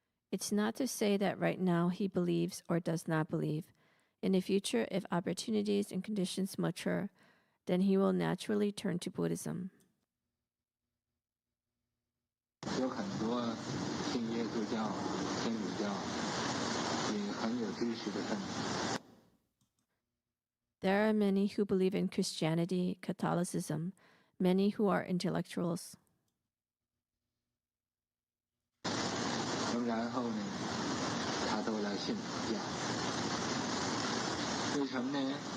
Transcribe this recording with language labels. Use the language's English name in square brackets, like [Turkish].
[English] It's not to say that right now he believes or does not believe. In the future, if opportunities and conditions mature, then he will naturally turn to Buddhism. [Chinese] 有很多信耶稣教、天主教，也很有知识的分子。 [English] There are many who believe in Christianity, Catholicism, many who are intellectuals. [Chinese] 然后呢，他都来信佛教。为什么呢？